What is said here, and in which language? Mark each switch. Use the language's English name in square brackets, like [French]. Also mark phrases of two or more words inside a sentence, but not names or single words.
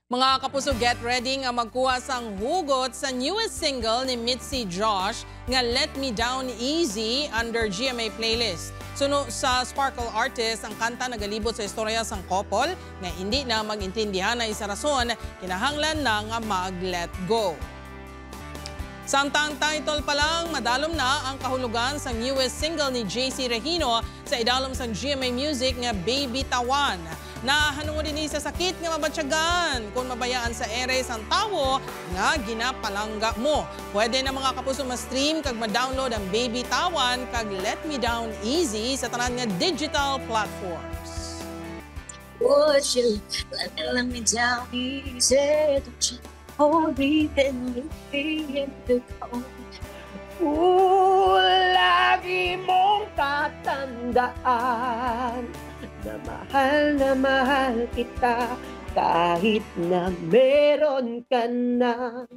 [Hiligaynon] Mga kapuso, [English] get ready [Hiligaynon] nga magkuha sang hugot sa [English] newest single [Hiligaynon] ni Mitzi Josh nga Let Me Down Easy under GMA playlist. Suno sa Sparkle Artist, ang kanta nagalibot sa istorya sang couple nga hindi na magintindihan na isa rason kinahanglan na nga mag-let go. Samtang title pa lang, madalom na ang kahulugan sa [English] newest single [Hiligaynon] ni JC Regino sa idalom sang GMA Music nga Baby Tawan. Nahanungod din sa sakit nga mabatyagan kung mabayaan sa ere sang tawo nga ginapalangga mo. Pwede na mga kapuso ma-stream kag ma-download ang Baby Tawan kag Let Me Down Easy sa tanan nga [English] digital platforms. Would you let me down easy? Don't you hold me and leave me in the cold? [Filipino] Lagi mong tatandaan na mahal kita kahit na meron ka na.